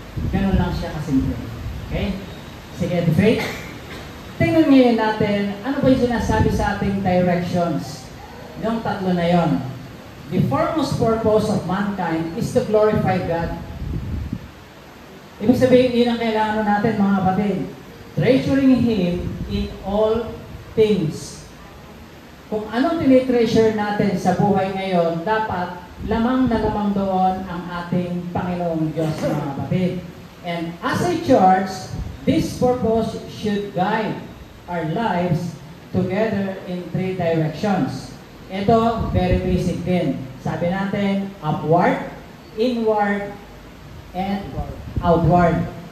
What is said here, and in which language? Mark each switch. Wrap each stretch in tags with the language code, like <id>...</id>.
<tl>Ganun lang siya kasimple. Okay? Sige, faith. Tingnan ngayon natin, ano ba yung sinasabi sa ating directions? Yung tatlo na yon.</tl> <en>The foremost purpose of mankind is to glorify God.</en> <tl>Ibig sabihin, yun ang kailangan natin, mga kapatid.</tl> <en>Treasuring Him in all things.</en> <tl>Kung anong tinitreasure natin sa buhay ngayon, dapat lamang na lamang doon ang ating Panginoong Diyos, mga kapatid.</tl> <en>And as a church, this purpose should guide our lives together in 3 directions.</en> <tl>Ito,</tl> <en>very basic</en> <tl>din. Sabi natin, upward, inward, and outward.</tl>